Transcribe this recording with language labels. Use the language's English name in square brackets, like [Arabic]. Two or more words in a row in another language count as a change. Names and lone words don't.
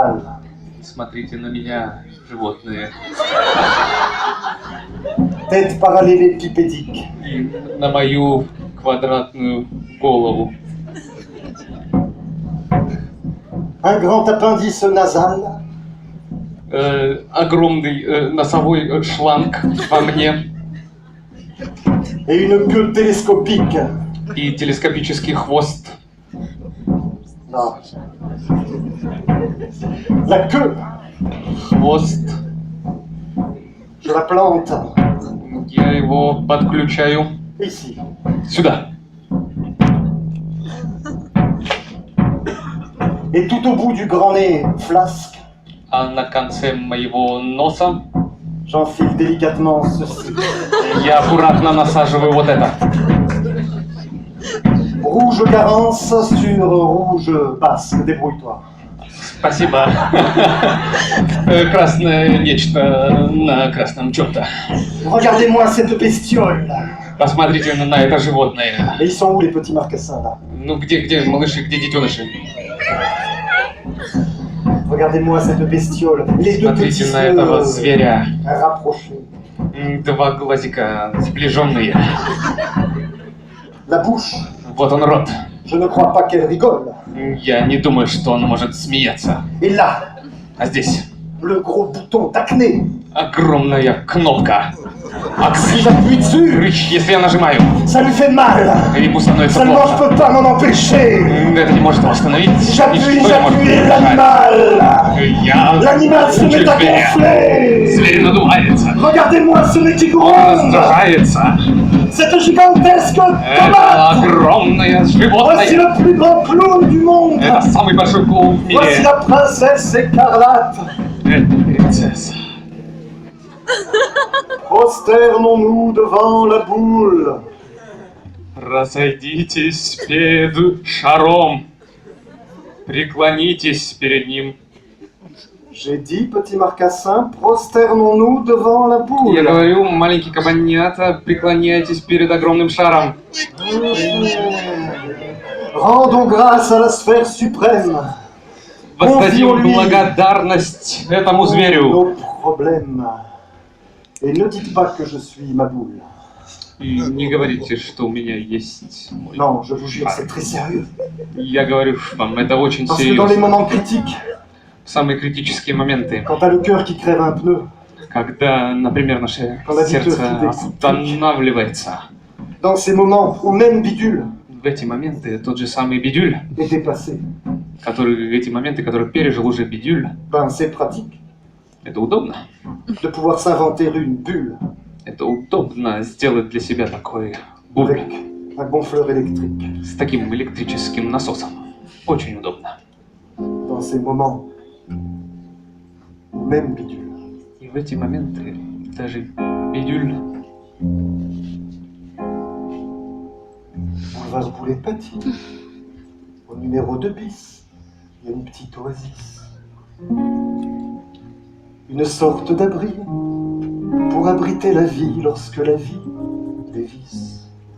[French] animal. [Russian] Смотрите на меня, животные. [French] Tête parallélépipédique. [Russian] И на мою квадратную голову. [French] Un grand appendice nasal. [Russian] Огромный носовой шланг во мне. [French] Et une queue télescopique. [Russian] И телескопический хвост. [French] Non. La queue, [Russian] Хвост. [French] je la plante [Russian] Я его подключаю [French] ici. [Russian] сюда. [French] Et tout au bout du grand nez flasque, [Russian] А на конце моего носа [French] j'enfile délicatement ceci. [Russian] я аккуратно насаживаю вот это. [French] Rouge carence sur rouge basque, débrouille-toi. [Russian] Спасибо. Красное нечто на красном чем-то. [French] Regardez-moi cette bestiole. [Russian] Посмотрите на это животное. [French] Et ils sont où les petits marcassins là? [Russian] Ну где малыши, где детеныши? [French] Regardez-moi cette bestiole. Les deux petits [Russian] Смотрите на этого зверя. [French] rapprochés. [Russian] Два глазика сближенные. [French] La bouche, [Russian] Вот он рот. [French] je ne crois pas qu'elle rigole. [Russian] Я не думаю, что он может смеяться. [French] Et là, [Russian] А здесь [French] le gros bouton d'acné. [Russian] огромная кнопка. [French] Si [Russian] Аксель. [French] j'appuie dessus, [Russian] Если я нажимаю, [French] ça lui fait mal. [Russian] ему становится [French] Seulement je [Russian] плохо. [French] peux pas m'en empêcher. [Russian] Это не может его остановить. [French] J'appuie, [Russian] Ничто не может [French] j'appuie [Russian] его [French] l'animal. [Russian] Я [French] L'animal se met à [Russian] зверя. [French] gonfler. [Russian] Зверь надувается. [French] Regardez-moi ce nez qui [Russian] Он [French] gronde. [Russian] раздражается. [French] Cette gigantesque [Russian] Это [French] tomate. [Russian] огромное [French] Voici [Russian] животное. [French] le plus grand clown du monde. [Russian] Это самый большой клоун в [French] Voici [Russian] мире. [French] la princesse écarlate. [Russian] Это принцесса. [French] Prosternons-nous devant la boule. [Russian] Разойдитесь перед шаром. Преклонитесь перед ним. [French] J'ai dit, petit marcassin, prosternons-nous devant la [Russian] Я [French] boule. [Russian] говорю, маленький кабанята, преклоняйтесь перед огромным шаром. [French] Rendons grâce à la sphère suprême. [Russian] Воздадим благодарность этому зверю. [French] Nos problèmes. Et ne dites pas que je suis ma boule. [Russian] И не говорите, что у меня есть мой [French] Non, je vous jure, [Russian] шар. [French] c'est très sérieux. [Russian] Я говорю вам, это очень [French] Parce que dans les [Russian] серьезно. [French] moments critiques, [Russian] В самые критические моменты, [French] quand t'as le cœur qui crève un pneu, [Russian] когда, например, наше сердце останавливается, [French] dans ces moments où même Bidule [Russian] в эти моменты тот же самый Бидюль, [French] est dépassé, [Russian] эти моменты, которые пережил уже Бидюль, [French] ben c'est pratique [Russian] это удобно. [French] de pouvoir s'inventer une bulle [Russian] Это удобно сделать для себя такой буль [French] avec un gonfleur électrique. [Russian] с таким электрическим насосом. Очень удобно. [French] Dans ces moments où même Bidule [Russian] И в эти моменты даже Бидюль, [French] boulevard Boulet-Paty, au numéro 2 bis, il y a une petite oasis. Une sorte d'abri pour abriter la vie lorsque la vie dévisse.